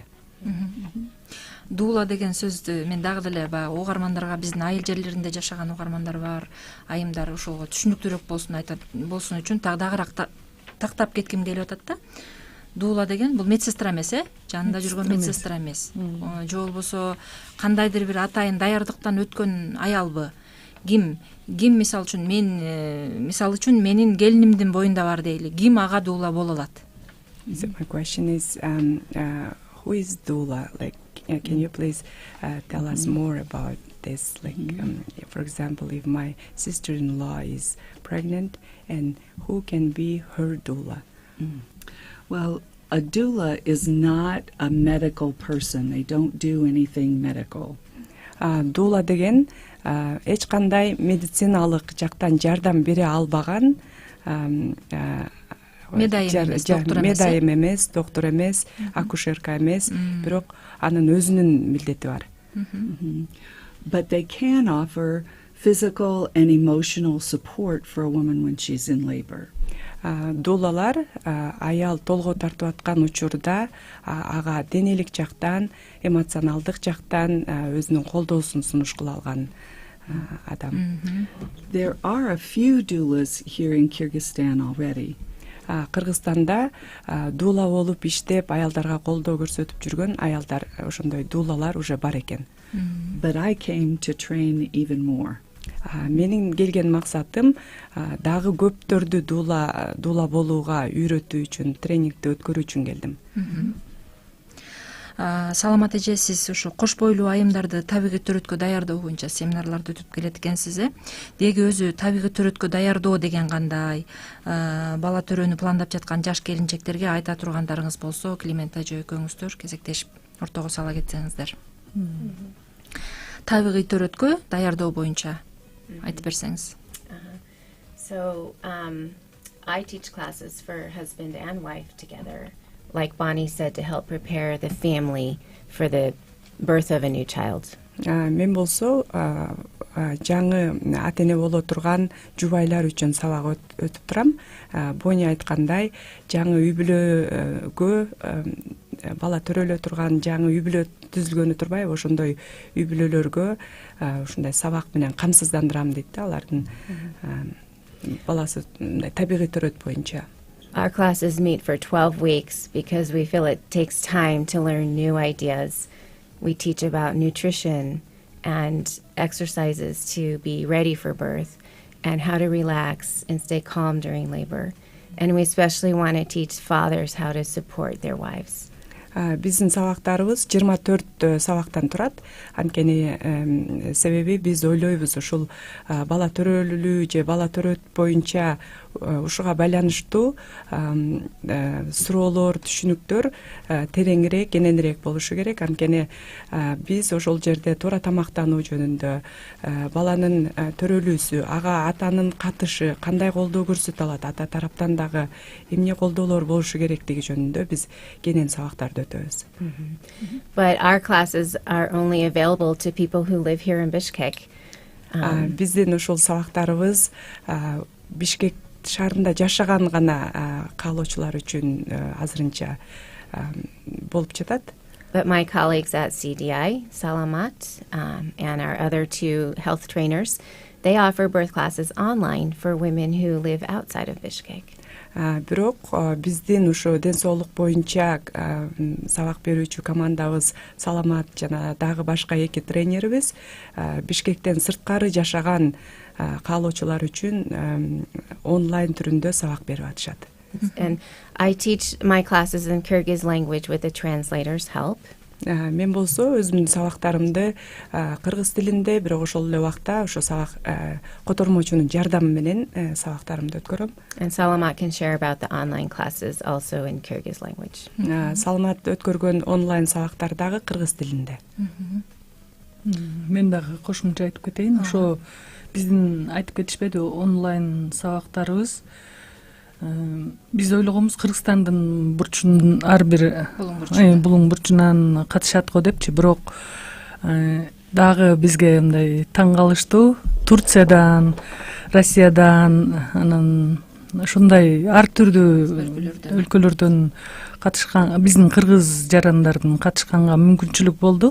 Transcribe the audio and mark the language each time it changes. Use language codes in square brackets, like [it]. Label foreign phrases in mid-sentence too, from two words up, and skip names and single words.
[ky] Дуула деген сөздү мен дагы деле баягы угармандарга, биздин айыл жерлеринде жашаган угармандар бар, айымдар ошолго түшүнүктүүрөөк болсун үчүн дагыраак тактап кетким келип атат да. дуула деген бул медсестра эмес, жанында жүргөн медсестра эмес. Же болбосо кандайдыр бир атайын даярдыктан өткөн аялбы? Ким мисалы үчүн менин келинимдин боюнда бар дейли. Ким ага дуула боло алат? [en] So my question is, who is doula? Like, can you please tell us more about this? Like, for example, if my sister-in-law is pregnant, and who can be her doula? Well, a doula is not a medical person. They don't do anything medical. [ky] Дуула деген эч кандай медициналык жактан жардам бере албаган медайым эмес, доктор эмес, акушерка эмес, бирок анын өзүнүн милдети бар. [en] But they can offer physical and emotional support for a woman when she's in labor. [ky] Дуулалар аял толгой тартып аткан учурда ага денелик жактан, эмоционалдык жактан өзүнүн колдоосун сунуш кыла алган адам. [en] There are a few doulas here in Kyrgyzstan already. [ky] Кыргызстанда дуула болуп иштеп, аялдарга колдоо көрсөтүп жүргөн аялдар, ошондой дуулалар уже бар экен. [en] But I came to train even more. [ky] Менин келген максатым дагы көптөрдү дуула болууга үйрөтүү үчүн, тренингди өткөрүү үчүн келдим. Саламат эже, сиз ушу кош бойлуу айымдарды табигый төрөткө даярдоо боюнча семинарларды өтүп келет экенсиз. Деги өзү табигый төрөткө даярдоо деген кандай? Бала төрөнү пландап жаткан жаш келинчектерге айта тургандарыңыз болсо, Климент эже экөөңүздөр кезектешип ортого сала кетсеңиздер. Табигый төрөткө даярдоо боюнча айтып берсеңиз. [en] So I teach classes for husband and wife together, like Bonnie said, to help prepare the family for the birth of a new child. [ky] Мен болсо жаңы ата-эне боло турган жубайлар үчүн сабак өтүп турам. Бони айткандай, жаңы үй-бүлөгө бала төрөлө турган жаңы үй-бүлө түзүлгөнү турбайбы, ошондой үй-бүлөлөргө ушундай сабак менен камсыздандырам дейт да, алардын баласы табигый төрөт боюнча. [en] Our classes meet for 12 weeks because we feel it takes time to learn new ideas. We teach about nutrition and exercises to be ready for birth and how to relax and stay calm during labor. And we especially want to teach fathers how to support their wives. [ky] Биздин сабактарыбыз 24 сабактан турат. Анткени себеби биз ойлойбуз ушул бала төрөлүү же бала төрөт боюнча ушуга байланыштуу суроолор, түшүнүктөр тереңирээк, кененирээк болушу керек. Анткени биз ошол жерде туура тамактануу жөнүндө, баланын төрөлүүсү, ага атанын катышы, кандай колдоо көрсөтө алат, ата тараптан дагы эмне колдоолор болушу керектиги жөнүндө биз кенен сабактарды өтөбүз. [en] But our classes are only available to people who live here in Bishkek. [ky] Биздин ушул сабактарыбыз Бишкек шаарында жашаган гана каалоочулар үчүн азырынча болуп жатат. [en] But my colleagues at CDI, Salamat, and our other two health trainers, they offer birth classes online for women who live outside of Bishkek. [ky] Бирок биздин ошо ден соолук боюнча сабак берүүчү командабыз Саламат жана дагы башка эки тренерибиз Бишкектен сырткары жашаган каалоочулар үчүн онлайн түрүндө сабак берип атышат. [en] And I teach my classes in Kyrgyz language with a translator's help. [ky] Мен болсо өзүмдүн сабактарымды кыргыз тилинде, бирок ошол эле убакта ошо сабак котормочунун жардамы менен сабактарымды өткөрөм. [en] And Salamat can share about the online classes also in Kyrgyz language. [ky] Саламат өткөргөн онлайн сабактар дагы кыргыз тилинде. Мен дагы кошумча айтып кетейин. Ошо биздин айтып кетишпеди онлайн сабактарыбыз. Биз ойлогонбуз Кыргызстандын бурчунун ар бир булуң бурчунан катышат го депчи, бирок дагы бизге мындай таң калыштуу Турциядан, Россиядан, анан ушундай ар түрдүү өлкөлөрдөн катышкан биздин кыргыз жарандардын катышканга мүмкүнчүлүк болду.